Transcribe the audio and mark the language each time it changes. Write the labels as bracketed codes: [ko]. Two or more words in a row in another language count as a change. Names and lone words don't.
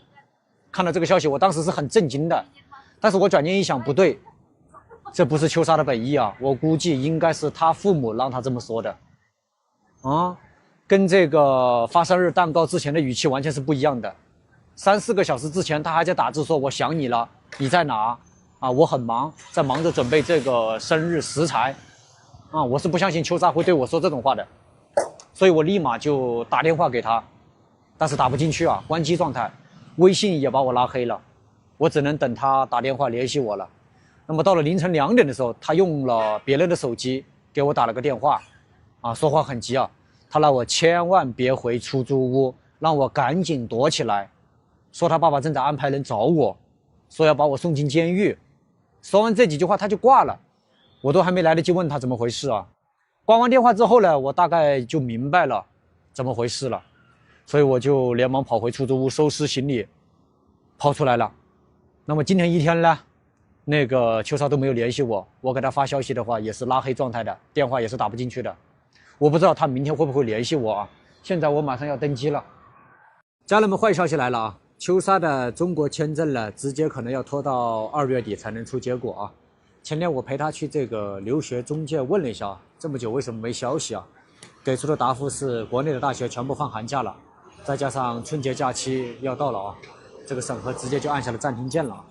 [zh] 看到這個消息，我當時是很震驚的，但是我轉念一想，不對，這不是秋莎的本意啊，我估計應該是他父母讓他這麼說的跟這個發生日蛋糕之前的語氣完全是不一樣的。3-4個小時之前他還在打字說我想你了，你在哪啊？我很忙，在忙着準備這個生日食材我是不相信秋莎會對我說這種話的，所以我立馬就打電話給他，但是打不進去啊，關機狀態，微信也把我拉黑了，我只能等他打電話聯繫我了。那麼到了凌晨2點的時候，他用了別人的手機給我打了個電話說話很急啊，他讓我千萬別回出租屋，讓我趕緊躲起來，說他爸爸正在安排人找我，說要把我送進監獄。說完這幾句話他就掛了，我都還沒來得及問他怎麼回事啊。掛完電話之後呢，我大概就明白了怎麼回事了，所以我就連忙跑回出租屋收拾行李跑出来了。那麼今天一天呢，那個秋莎都没有聯繫我，我給他發消息的話也是拉黑狀態的，電話也是打不進去的。我不知道他明天會不會聯繫我啊。現在我馬上要登機了。家人們，壞消息來了啊！秋莎的中國簽證呢，直接可能要拖到2月底才能出結果啊。前天我陪他去這個留學中介問了一下，這麼久為什麼沒消息啊？給出的答覆是國內的大學全部放寒假了，再加上春節假期要到了啊，這個審核直接就按下了暫停鍵了。